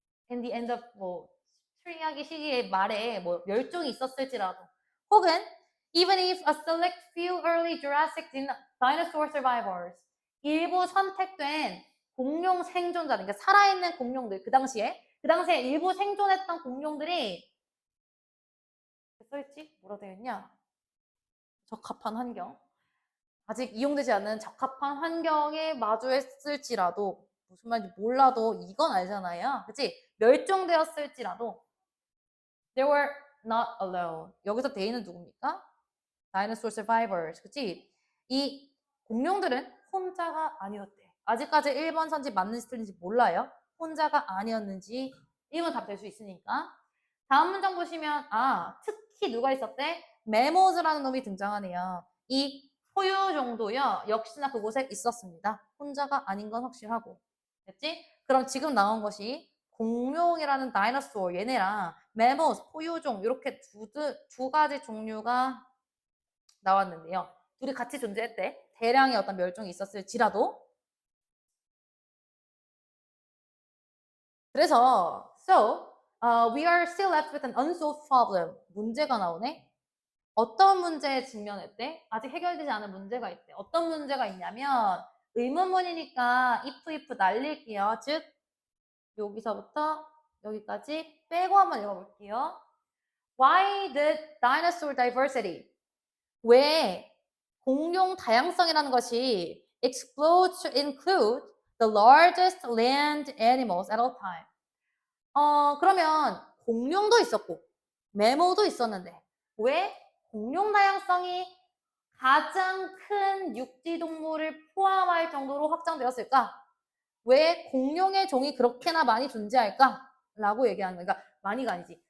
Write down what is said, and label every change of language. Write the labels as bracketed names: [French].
[English] in the end of [Korean] 뭐 추리하기 시기의 말에 뭐 멸종이 있었을지라도 혹은 [English] even if a select few early Jurassic dinosaur survivors [Korean] 일부 선택된 공룡 생존자들, 그러니까 살아있는 공룡들 그 당시에 일부 생존했던 공룡들이 써있지? 뭐라 되어 있냐? 적합한 환경. 아직 이용되지 않는 적합한 환경에 마주했을지라도 무슨 말인지 몰라도 이건 알잖아요. 그치? 멸종되었을지라도 [English] they were not alone. [Korean] 여기서 they는 누굽니까? [English] Dinosaur survivors. [Korean] 그치? 이 공룡들은 혼자가 아니었대. 아직까지 1번 선지 맞는지 틀린지 몰라요. 혼자가 아니었는지 1번 답 될 수 있으니까. 다음 문장 보시면 특히 누가 있었대? 메모즈라는 놈이 등장하네요. 이 포유종도요. 역시나 그곳에 있었습니다. 혼자가 아닌 건 확실하고. 됐지? 그럼 지금 나온 것이 공룡이라는 다이너소어 얘네랑 메모스, 포유종 이렇게 두 가지 종류가 나왔는데요. 둘이 같이 존재했대. 대량의 어떤 멸종이 있었을지라도. 그래서 [English] we are still left with an unsolved problem. [Korean] 문제가 나오네. 어떤 문제에 직면했대? 아직 해결되지 않은 문제가 있대. 어떤 문제가 있냐면 의문문이니까 if 날릴게요. 즉 여기서부터 여기까지 빼고 한번 읽어볼게요. [English] Why did dinosaur diversity? [Korean] 왜 공룡 다양성이라는 것이 [English] explode to include the largest land animals at all time? [Korean] 그러면 공룡도 있었고 메모도 있었는데 왜 공룡 다양성이 가장 큰 육지 동물을 포함할 정도로 확장되었을까? 왜 공룡의 종이 그렇게나 많이 존재할까? 라고 얘기하는 거야. 그러니까 많이가 아니지.